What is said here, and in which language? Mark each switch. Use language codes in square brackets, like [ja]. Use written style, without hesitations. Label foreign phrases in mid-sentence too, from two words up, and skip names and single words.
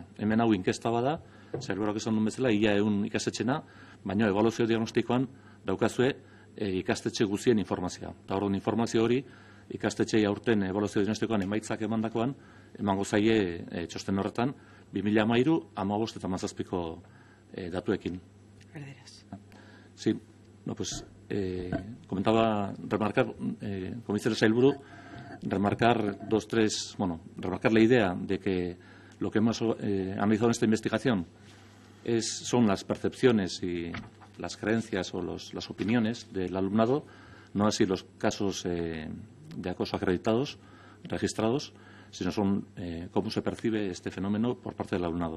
[eu] Hemen hau inkesta bada, sailburuak esan duen bezala, ia 100 ikastetxena, baina ebaluazio diagnostikoan daukazue ikastetxe guztien informazioa. Eta hori informazio hori ikastetxei aurten ebaluazio diagnostikoan emaitzak emandakoan, emango zaie txosten horretan, 2013, 2015 eta 2017ko datuekin. [es] Sí, pues comentaba remarcar, como dice el sailburu, remarcar remarcar la idea de que lo que hemos analizado en esta investigación son las percepciones y las creencias o las opiniones del alumnado, no así los casos de acoso acreditados, registrados, sino son cómo se percibe este fenómeno por parte del alumnado.